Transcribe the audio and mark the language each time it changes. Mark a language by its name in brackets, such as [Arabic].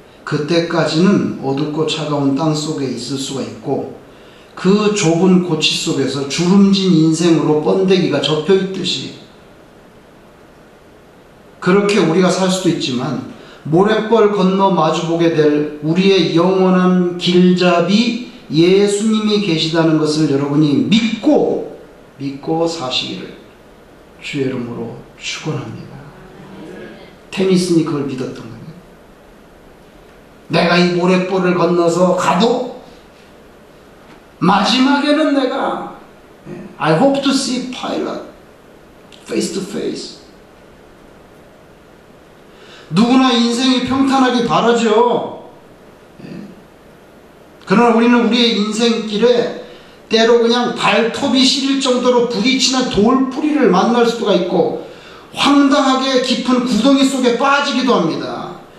[Korean] 그때까지는 어둡고 차가운 땅 속에 있을 수가 있고 그 좁은 고치 속에서 주름진 인생으로 번데기가 접혀있듯이 그렇게 우리가 살 수도 있지만 모래벌 건너 마주보게 될 우리의 영원한 길잡이 예수님이 계시다는 것을 여러분이 믿고 사시기를 주의 이름으로 축원합니다. 테니스니 그걸 믿었던 거예요. 내가 이 모래벌을 건너서 가도 마지막에는 내가 [English] I hope to see Pilate face to face. [Korean] 누구나 인생이 평탄하기 바라죠. 그러나 우리는 우리의 인생길에 때로 그냥 발톱이 시릴 정도로 부딪히는 돌뿌리를 만날 수가 있고 황당하게 깊은 구덩이 속에 빠지기도 합니다.